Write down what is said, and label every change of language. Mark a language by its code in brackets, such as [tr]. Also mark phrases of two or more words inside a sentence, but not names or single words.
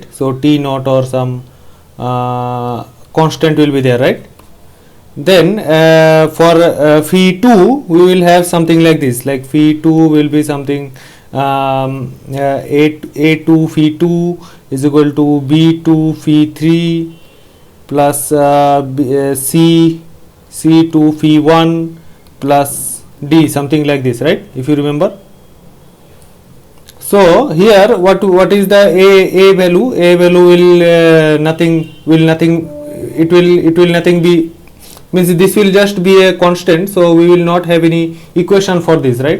[en] So T naught or some constant will be there, right? Then for phi 2 we will have something like this, like phi 2 will be something A2 phi 2 is equal to B2 phi 3 plus C2 phi 1 plus D, something like this, right? If you remember. So here what is the a value? A value will nothing it will nothing be, means this will just be a constant, so we will not have any equation for this, right?